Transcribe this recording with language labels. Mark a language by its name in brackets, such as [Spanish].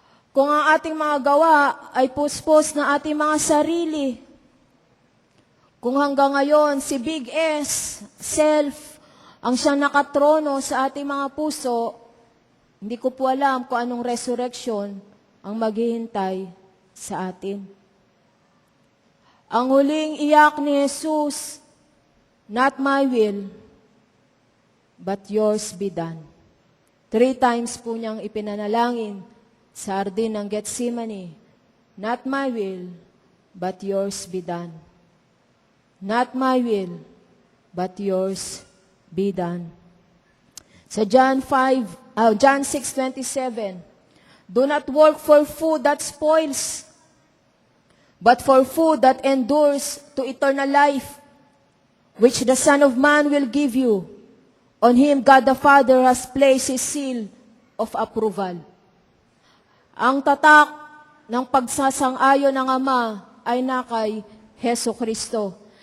[Filipino] Kung ang ating mga gawa ay puspos na ating mga sarili, kung hanggang ngayon si Big S, self, ang siyang nakatrono sa ating mga puso, hindi ko po alam kung anong resurrection ang maghihintay sa atin. Ang huling iyak ni Jesus, [English] "Not my will, but yours be done." [Filipino] 3 times po niyang ipinanalangin sa hardin ng Gethsemane, [English] "Not my will, but yours be done. Not my will, but yours be done." Sa John 6:27, "Do not work for food that spoils, but for food that endures to eternal life, which the Son of Man will give you. On Him God the Father has placed His seal of approval." [Filipino] Ang tatak ng pagsasang-ayon ng Ama ay na kay Heso Kristo.